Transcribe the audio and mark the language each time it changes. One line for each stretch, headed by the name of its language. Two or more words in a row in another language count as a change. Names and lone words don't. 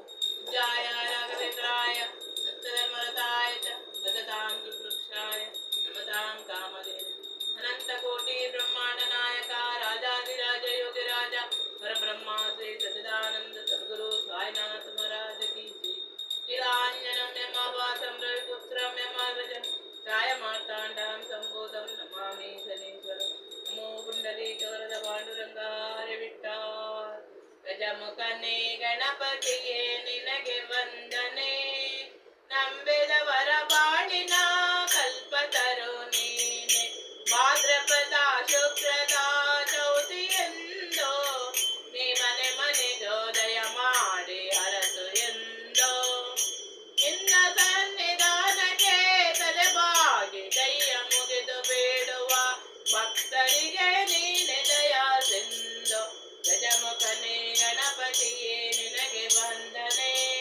Sanskrit: पूज्याय राघवेन्द्राय सत्यधर्मरताय च भजतां सुवृक्षाय नमतां कामधेनवे अनंतकोटि ब्रह्मांड नायक राजाधिराज योगिराज परब्रह्मा श्री सच्चिदानंद सद्गुरु साईनाथ
Hindi: महाराज की जय।
Sanskrit: नीलांजनं यमाभासं रविपुत्रं यमध्वजं छायामार्ताण्डं सम्भूतं नमामि शनीश्वरं। नमो पुण्डरीकवरद पाण्डुरंगा हरे विठ्ठल।
Kannada: ಗಜಮುಖನೇ ಗಣಪತಿಯೇ ನಿನಗೆ ವಂದನೆ ನಂಬಿದವರ ಬಾಳಿನ ಕಲ್ಪತರು ನೀನೆ ಭಾದ್ರಪದ ಶುಕ್ರದ ಚೌತಿಯೆಂದೋ ನೀ ಮನೆ ಮನೆಗೋದಯ ಮಾಡಿ ಹರಸು ಎಂದೋ ನಿನ್ನ ಸನ್ನಿಧಾನಕ್ಕೆ ತಲೆಬಾಗಿ ಕೈಯ ಮುಗಿದು ಬೇಡುವ ಭಕ್ತರಿಗೆ ನೀನೆ ದಯಾಸಿಂದೋ ಗಜಮುಖನೇ ಗಣಪತಿಯೇ ನಿನಗೆ ವಂದನೆ